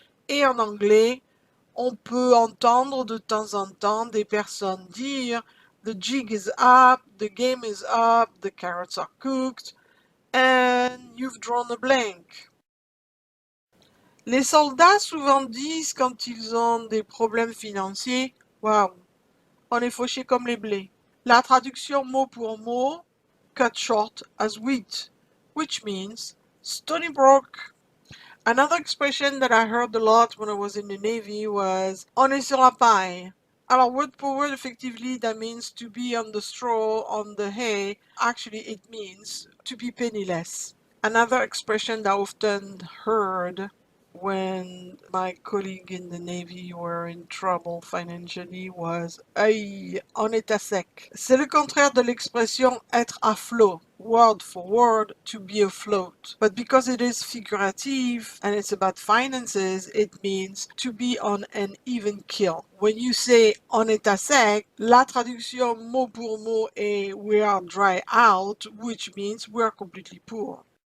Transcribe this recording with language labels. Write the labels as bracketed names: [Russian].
[French] Et en anglais, on peut entendre de temps en temps des personnes dire [English] The jig is up, the game is up, the carrots are cooked, and you've drawn a blank. [French] Les soldats souvent disent quand ils ont des problèmes financiers, waouh, on est fauché comme les blés. La traduction mot pour mot, [English] cut short as wheat, which means stony broke. Another expression that I heard a lot when I was in the Navy was [French] on est sur la paille. [English] Alors, word for word, effectively, that means to be on the straw, on the hay. Actually, it means to be penniless. Another expression that I often heard when my colleague in the Navy were in trouble financially was [French] Aïe, on est à sec. C'est le contraire de l'expression être à flot. [English] Word for word, to be afloat. But because it is figurative and it's about finances, it means to be on an even keel. When you say [French] on est à sec, la traduction mot pour mot est [English] we are dry out, which means we are completely poor.